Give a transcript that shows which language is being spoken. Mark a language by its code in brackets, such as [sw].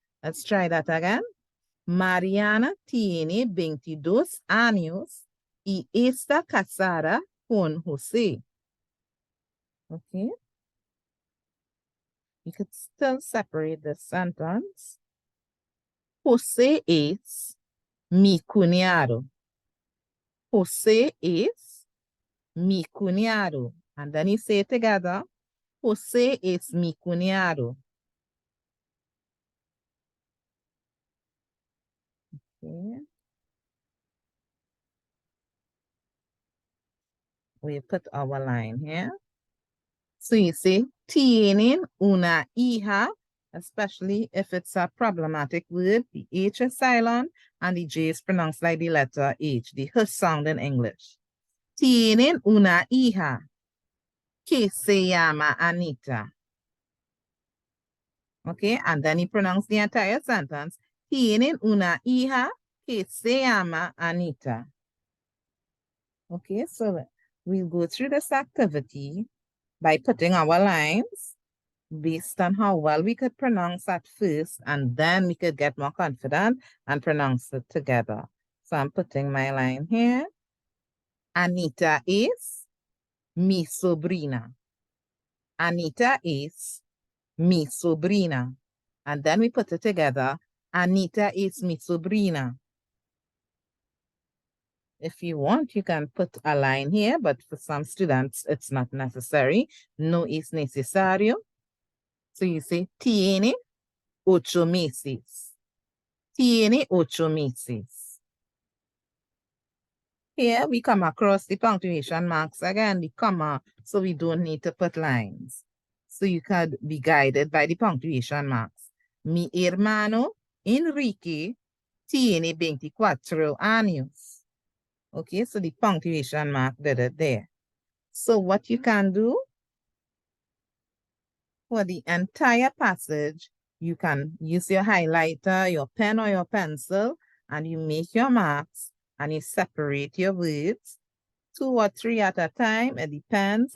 [en] Let's try that again. [es] Mariana tiene 22 años y está casada con José. Okay. [en] You could still separate the sentence. [es] José es mi cuñado. José es mi cuñado. [en] And then you say it together. [es] José es mi cuñado. Okay. [en] We put our line here. So you say, [es] tienen una hija, [en] especially if it's a problematic word, the H is silent and the J is pronounced like the letter H, the H sound in English. [es] Tienen una hija que se llama Anita. [en] Okay, and then he pronounced the entire sentence. [es] Tienen una hija que se llama Anita. [en] Okay, so we'll go through this activity by putting our lines based on how well we could pronounce at first, and then we could get more confident and pronounce it together. So I'm putting my line here. [es] Anita is mi sobrina. Anita is mi sobrina. [en] And then we put it together. [es] Anita is mi sobrina. [en] If you want, you can put a line here, but for some students, it's not necessary. [es] No es necesario. [en] So you say, [es] tiene 8 meses. Tiene 8 meses. [en] Here we come across the punctuation marks again, the comma, so we don't need to put lines. So you could be guided by the punctuation marks. [es] Mi hermano Enrique tiene 24 años. [en] Okay, so the punctuation mark did it there. So what you can do for the entire passage, you can use your highlighter, your pen or your pencil, and you make your marks and you separate your words 2 or 3 at a time. It depends.